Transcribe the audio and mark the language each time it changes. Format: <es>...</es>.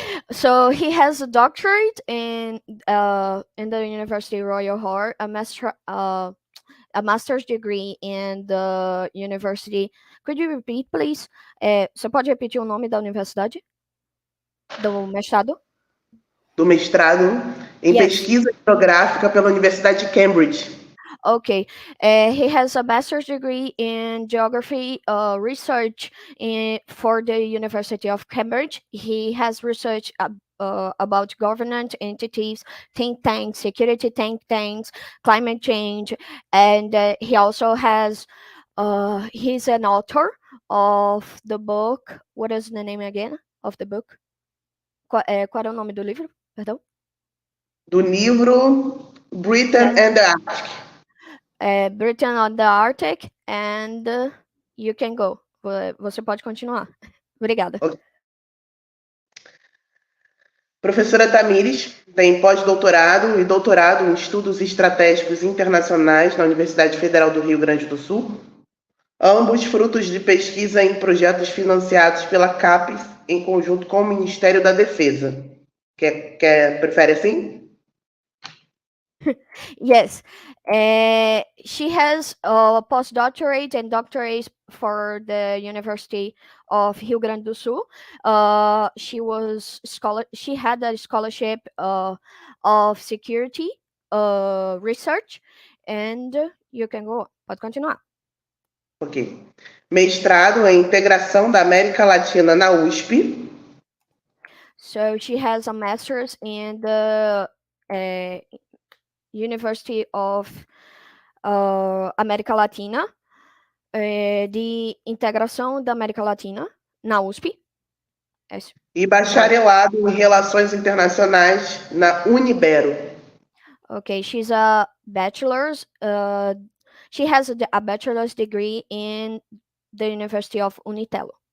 <en>So he has a doctorate in the University Royal Heart, a master's degree in the university. Could you repeat, please?</en> <pt>Você pode repetir o nome da universidade? Do mestrado? Do mestrado em</pt> <en>Yes.</en> <pt>pesquisa geográfica pela Universidade de Cambridge.</pt> <en>Okay. He has a master's degree in geography research for the University of Cambridge. He has research about government entities, think tanks, security think tanks, climate change, and he also has. He's an author of the book. What is the name again of the book?</en> <pt>Qual é o nome do livro? Perdão. Do livro Britain and the Arctic.</pt> <en>Britain on the Arctic, and you can go.</en> <pt>Você pode continuar. Obrigada.</pt> <en>Okay.</en> <pt>Professora Tamires tem pós-doutorado e doutorado em Estudos Estratégicos Internacionais na Universidade Federal do Rio Grande do Sul, ambos frutos de pesquisa em projetos financiados pela CAPES em conjunto com o Ministério da Defesa. Prefere assim?</pt> <en>Yes. She has a postdoctorate and doctorate for the University of Rio Grande do Sul. She had a scholarship of security research, and you can go.</en> <pt>Pode continuar.</pt> <en>Ok.</en> <pt>Mestrado em Integração da América Latina na USP.</pt> <en>So she has a master's in the University of América Latina,</en> <pt>de Integração da América Latina, na USP. E bacharelado em Relações Internacionais na Unibero.</pt> <en>Okay, she's a bachelor's. She has a bachelor's degree in the University of Unitelo.</en>